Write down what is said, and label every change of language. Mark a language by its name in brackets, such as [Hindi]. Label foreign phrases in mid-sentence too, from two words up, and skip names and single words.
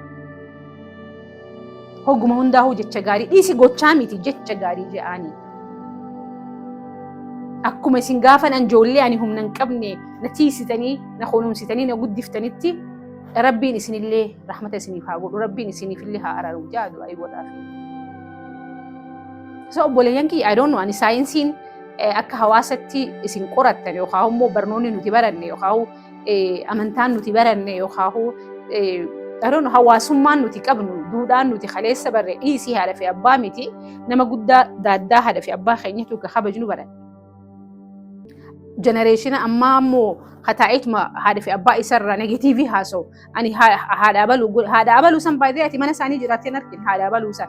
[Oromo] Hogguma hundaa'uu jecha gaarii dhiisi gochaa miti jecha gaarii je'anii. Akkuma isin gaafa ijoollee ani humna hin qabne na tiisitanii na kunuunsitanii na guddiftanitti rabbiin isinillee rahmata isiniif haa godhu rabbiin isiniifillee haa araru jaadu ayi godhaafi. So obboleeyyan kiyya [English] I don't know [Oromo] ani saayinsiin akka hawaasatti isin qorattan yookaan immoo barnoonni nuti baranne yookaan amantaan nuti baranne yookaan [English] I don't know [Oromo] hawaasummaan nuti qabnu duudhaan nuti kaleessa barre dhiisii haadha fi abbaa miti nama guddaa daaddaa haadha fi abbaa keenyatu akka kabajnu baranne. Generationa ammaa ammoo hataa'ituma haadha fi abbaa isarraa negatiivii haasa'u ani haadha abaluu san baay'ee ati mana isaanii jiraattee argin haadha abaluu san.